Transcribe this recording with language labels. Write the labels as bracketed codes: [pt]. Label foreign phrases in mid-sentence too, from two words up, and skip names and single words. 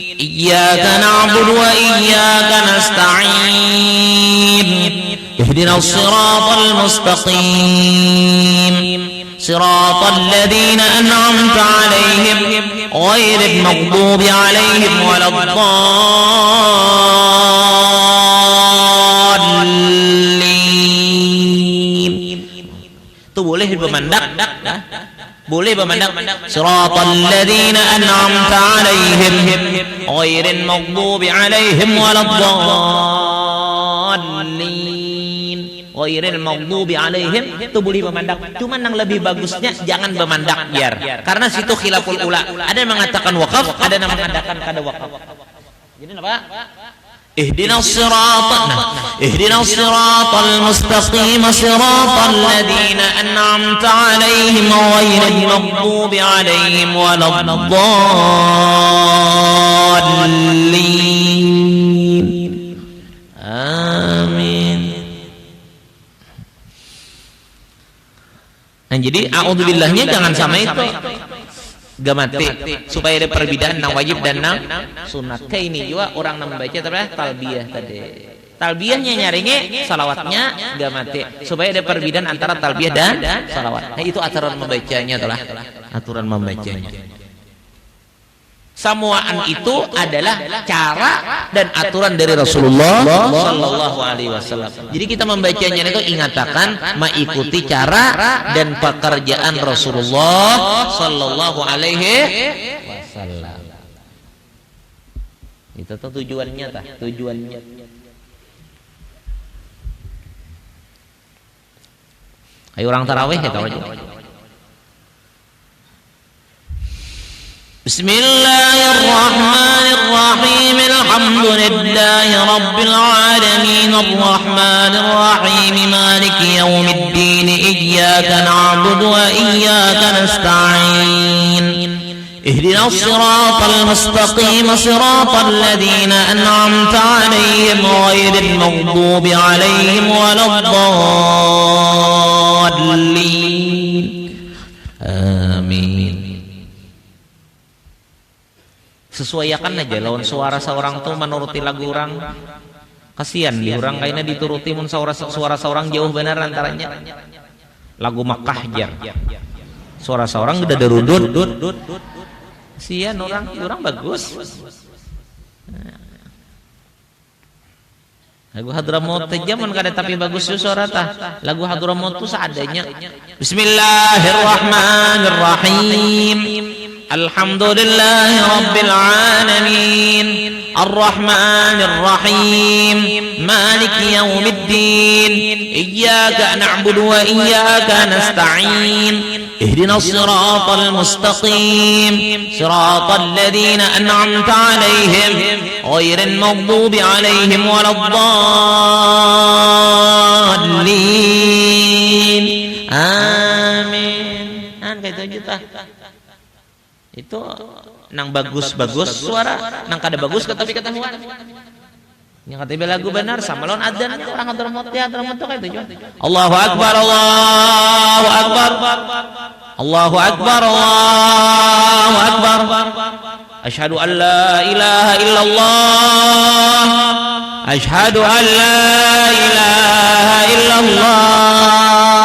[ar] إياك نعبد وإياك نستعين اهدنا الصراط المستقيم صراط الذين أنعمت عليهم غير المغضوب عليهم ولا الضالين. [bjn] Itu boleh bermandak, boleh bermandak. [ar] صراط الذين أنعمت عليهم غير المغضوب عليهم ولا الضالين. غير المغضوب عليهم [bjn] itu boleh bermandak. Cuman yang lebih bagusnya jangan bermandak biar. Karena situ [ar] خلاف الأولى. [bjn] Ada yang mengatakan wakaf, ada yang mengatakan kada wakaf. Jadi apa? [ar] اهدنا الصراط المستقيم صراط الذين أنعمت عليهم غير المغضوب عليهم ولا الضالين. آمين. [bjn] Nah, jadi a'udzubillahnya jangan sama itu. Gamati supaya ada perbedaan nang wajib dan nang sunat. Kayak ini juga orang nang membaca talbiyah tadi. Talbiyahnya nyaringe, salawatnya gamati supaya ada perbedaan antara talbiyah dan salawat. Nah, itu aturan membacanya telah. Aturan membacanya. Samuaan itu adalah cara dan aturan dari Rasulullah [ar] صلى الله عليه وسلم. [bjn] Jadi kita membacanya itu ingatakan mengikuti cara dan pekerjaan Rasulullah [ar] صلى الله عليه وسلم. [bjn] Itu tuh tujuannya, tujuannya. Ayo orang tarawih ya tahu aja. [ar] بسم الله الرحمن الرحيم. الحمد لله رب العالمين الرحمن الرحيم مالك يوم الدين إياك نعبد وإياك نستعين اهدنا الصراط المستقيم صراط الذين أنعمت عليهم غير المغضوب عليهم ولا الضالين. آمين. [bjn] Sesuaikan aja lawan suara seorang tuh menuruti lagu orang. Kasihan di orang kayaknya dituruti mun suara seorang jauh benar antaranya. Lagu Makkah jar. Suara seorang udah derudut. Kasihan orang bagus. Lagu Hadramaut jaman kada tapi bagus suara tah. Lagu Hadramaut tuh seadanya. [ar] بسم الله الرحمن الرحيم. الحمد لله رب العالمين الرحمن الرحيم مالك يوم الدين إياك نعبد وإياك نستعين اهدنا الصراط المستقيم صراط الذين أنعمت عليهم غير المغضوب عليهم ولا الضالين. [bjn] Amin. Kayak itu aja tah. Itu nang bagus-bagus suara, nang kada bagus tapi ketahuan. Yang kata lagu benar sama lawan adzannya orang Hadramaut ya Hadramaut kayak itu. [ar] الله أكبر الله أكبر. الله أكبر الله أكبر. أشهد أن لا إله إلا الله. أشهد أن لا إله إلا الله.